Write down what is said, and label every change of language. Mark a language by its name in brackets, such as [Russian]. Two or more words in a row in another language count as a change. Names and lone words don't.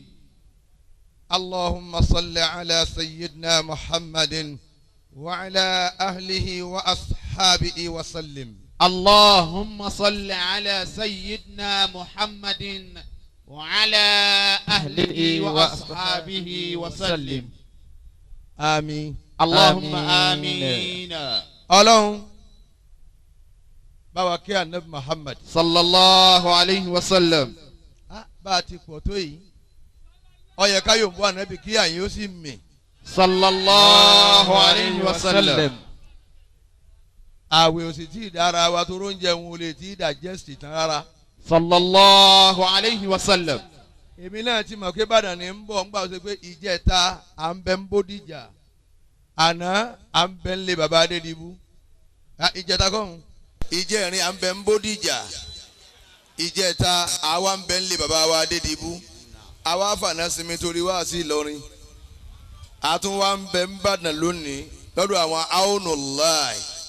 [Arabic] اللهم صل على سيدنا محمد وعلى أهله وأصحابه وسلم. اللهم صل على سيدنا محمد وعلى أهله وأصحابه وسلم. آمين. اللهم آمين. [Yoruba] Ọlọ́run bá wa kí Ànábì Muhammad [Arabic] صلى الله عليه وسلم. [Yoruba] bá a ti pọ̀ tó yìí ó yẹ ká yóò bọ́ Ànábì kí àyìn ó sì mì. [Arabic] صلى الله عليه وسلم. [Yoruba] àwẹ̀ ò sì tí ì dára wa tó róúnjẹ wọn ò lè tí ì digest tán rárá. [Arabic] صلى الله عليه وسلم. [Yoruba] èmi náà ti mọ̀ pé Ìbàdàn ni ń bọ̀ ń gbà ó ṣe pé ìjẹta à ń bẹ ń Bódìjà àná à ń bẹ ń lé baba Adédìbú ìjẹta kọ́hún ìjẹrin à ń bẹ ń Bódìjà ìjẹta àwa ń bẹ ń lé baba wa Adédìbú àwa fànà sinmi torí wá sí Ìlọrin àtúnwá ń bẹ ń Bàdàn lónìí lọ́dọ̀ àwọn aonuláì